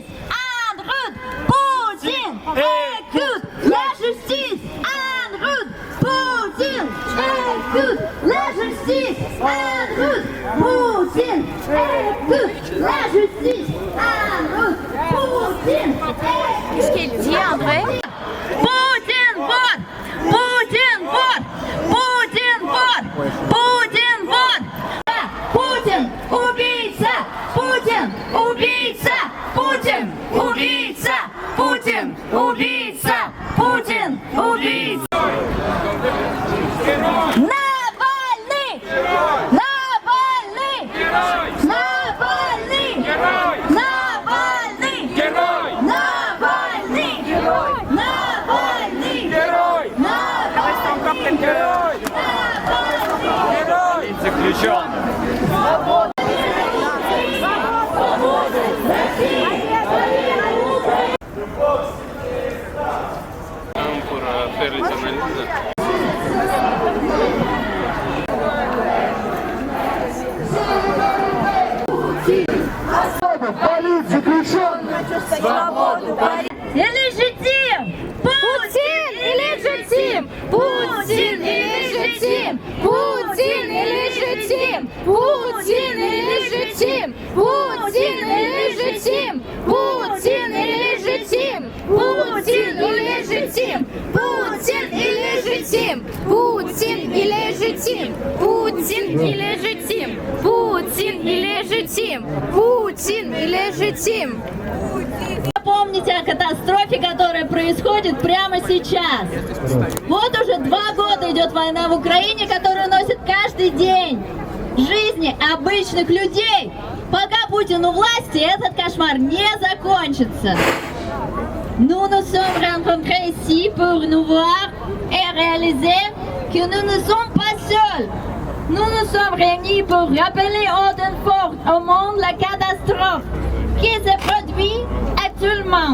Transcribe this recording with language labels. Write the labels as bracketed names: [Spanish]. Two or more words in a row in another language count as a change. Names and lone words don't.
[French] En route! Poutine! Écoute la justice! En route! Poutine! Écoute la justice! En route! Poutine! Écoute la justice! En route! Poutine! Qu'est-ce qu'il dit, André? [Russian] Poutine вот! Poutine вот! Poutine вот! Poutine вот! Путин убийца! Путин убийца! Путин убийца! Путин убийца! Путин убийца! Навальный! Навальный! Навальный! Навальный! Навальный! Навальный! Навальный! Заключен. [French] Pour faire les analyses. [Russian] Полиция заключен! Свободу! [French] Illégitime! Poutine illégitime! Poutine illégitime! Poutine illégitime! Poutine illégitime! Poutine illégitime! Poutine illégitime! Poutine illégitime! Poutine illégitime! Poutine illégitime! Poutine illégitime! Poutine illégitime! Poutine illégitime! [Russian] Помните о катастрофе, которая происходит прямо сейчас. Вот уже 2 года идет война в Украине, которую носит каждый день жизни обычных людей. Пока Путин у власти, этот кошмар не закончится. [French] Nous nous sommes rencontrés ici pour nous voir et réaliser que nous ne sommes pas seuls. Nous nous sommes réunis pour rappeler haut et fort au monde la catastrophe qui se produit actuellement.